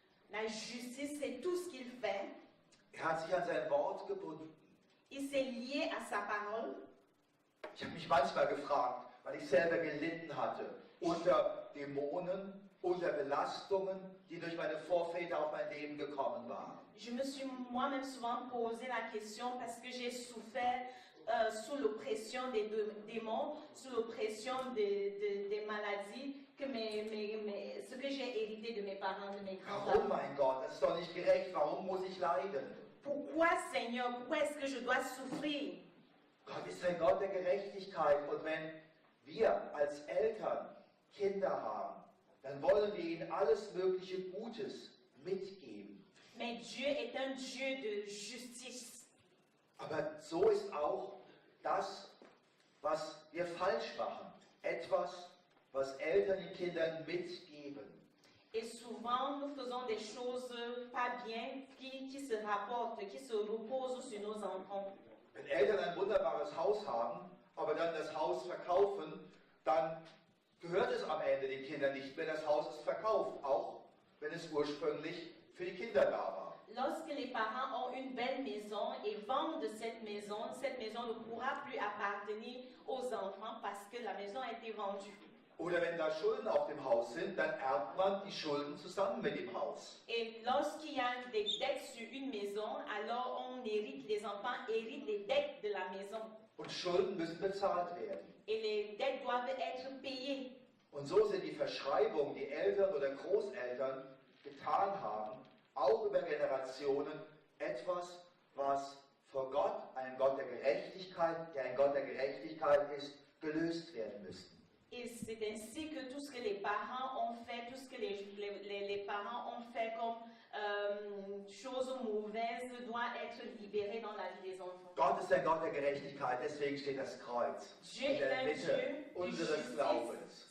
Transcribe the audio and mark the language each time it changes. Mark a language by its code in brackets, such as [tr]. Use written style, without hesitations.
[fr] La justice, c'est tout ce qu'il fait. [de] Hat sich an sein Wort gebunden. [fr] Il s'est lié à sa parole. [de] Ich habe mich manchmal gefragt, weil ich selber gelitten hatte unter Dämonen, unter Belastungen, die durch meine Vorväter auf mein Leben gekommen waren. [fr] Je me suis moi-même souvent posé la question parce que j'ai souffert sous l'oppression des démons, sous l'oppression des maladies, que ce que j'ai hérité de mes parents, de mes [de] Warum, [fr] grands-parents. [de] mein Gott? Das ist doch nicht gerecht. Warum muss ich leiden? [fr] Pourquoi, Seigneur, pourquoi est-ce que je dois souffrir? [de] Gott ist ein Gott der Gerechtigkeit. Und wenn wir als Eltern Kinder haben, dann wollen wir ihnen alles mögliche Gutes mitgeben. [fr] Mais Dieu est un Dieu de justice. [de] Aber so ist auch das, was wir falsch machen. Etwas, was Eltern den Kindern mitgeben. [fr] Et souvent, nous faisons des choses pas bien qui se rapportent, qui se reposent sur nos enfants. [de] Wenn Eltern ein wunderbares Haus haben, aber dann das Haus verkaufen, dann gehört es am Ende den Kindern nicht mehr. Das Haus ist verkauft, auch wenn es ursprünglich für die Kinder da war. [fr] Lorsque les parents ont une belle maison et vendent cette maison ne pourra plus appartenir aux enfants parce que la maison a été vendue. [de] Oder wenn da Schulden auf dem Haus sind, dann erbt man die Schulden zusammen mit dem Haus. [fr] Et lorsqu'il y a des dettes sur une maison, alors on hérite, les enfants héritent les dettes de la maison. [de] Und Schulden müssen bezahlt werden. [fr] Et les dettes doivent être payées. [de] Und so sind die Verschreibungen, die Eltern oder Großeltern getan haben, auch über Generationen etwas, was vor Gott, ein Gott der Gerechtigkeit, der ein Gott der Gerechtigkeit ist, gelöst werden müsste. [fr] Et c'est ainsi que tout ce que les parents ont fait, tout ce que les parents ont fait comme choses mauvaises doit être libéré dans la vie des enfants. [de] Gott ist ein Gott der Gerechtigkeit, deswegen steht das Kreuz in der Mitte unseres Glaubens.